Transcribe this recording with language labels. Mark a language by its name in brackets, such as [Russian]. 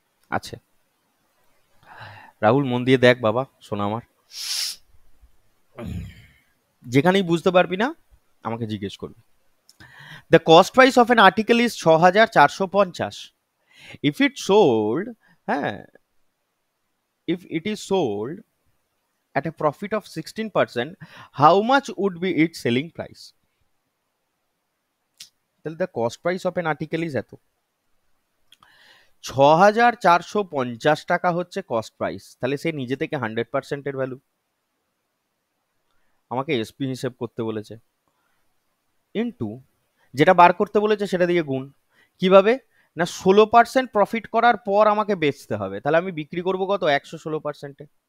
[Bangla] আছে। রাহুল মন দিয়ে দেখ বাবা, শোনা আমার। যেখানেই বুঝতে পারবি না আমাকে জিজ্ঞেস করবি। [English] The cost price of an article is 6450। If it sold, [Bangla] হ্যাঁ, [English] If it is sold at a profit of 16%, how much would be its selling price? [Bangla] তাহলে [English] the cost price of an article is [Bangla] এত। 6450 টাকা হচ্ছে cost price, তাহলে সে নিজে থেকে 100%-এর value. আমাকে SP হিসেব করতে বলেছে, ইন্টু যেটা বার করতে বলেছে সেটা দিয়ে গুণ। কিভাবে না, 16% প্রফিট করার পর আমাকে বেচতে হবে, তাহলে আমি বিক্রি করবো কত? 116%-এ।